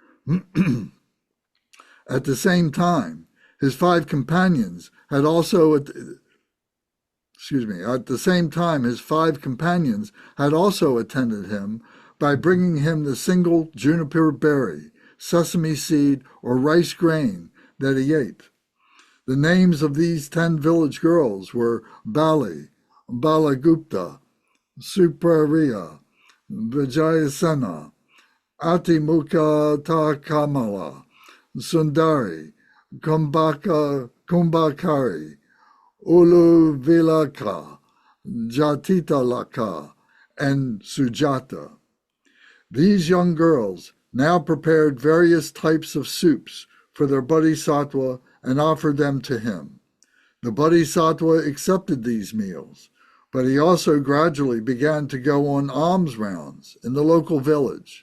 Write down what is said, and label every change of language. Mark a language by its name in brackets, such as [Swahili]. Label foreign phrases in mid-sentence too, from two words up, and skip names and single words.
[English] At the same time, his 5 companions had also attended him by bringing him the single juniper berry, sesame seed, or rice grain that he ate. The names of these 10 village girls were Bali, Balagupta, Supriya, Vijayasena, Atimukha Kamala, Sundari, Kumbhakari, Ulu Vilaka, Jatitalaka, and Sujata. These young girls now prepared various types of soups for their Bodhisattva and offered them to him. The Bodhisattva accepted these meals, but he also gradually began to go on alms rounds in the local village.